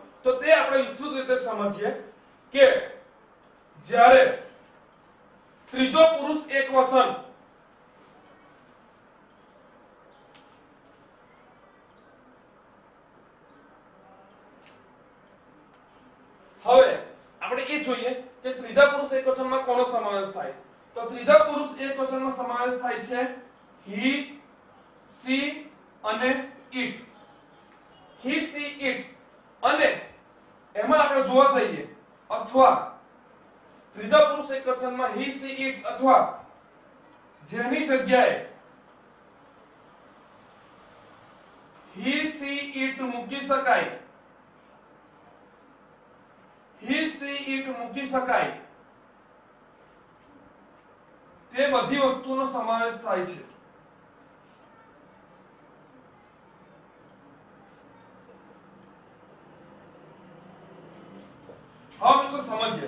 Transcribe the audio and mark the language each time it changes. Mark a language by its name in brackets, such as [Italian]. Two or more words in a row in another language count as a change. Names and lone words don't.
[Gujarati] તો તે આપણે વિસ્તૃત રીતે સમજીએ કે જ્યારે ત્રીજો પુરુષ એકવચન હવે આપણે એ જોઈએ કે ત્રીજા પુરુષ એકવચનમાં કોનો સમાવેશ થાય. તો ત્રીજા પુરુષ એકવચનમાં સમાવેશ થાય છે he, she અને it. [English] he, she, it [Gujarati] અને એમાં આપણે જોવા જઈએ અથવા ત્રીજા પુરુષ એકવચનમાં [English] he, she, it [Gujarati] અથવા જેની જગ્યાએ [English] he, she, it [Gujarati] મૂકી શકાય, [English] he, she, it [Gujarati] મૂકી શકાય તે બધી વસ્તુનો સમાવેશ થાય છે. હવે મિત્રો સમજીએ.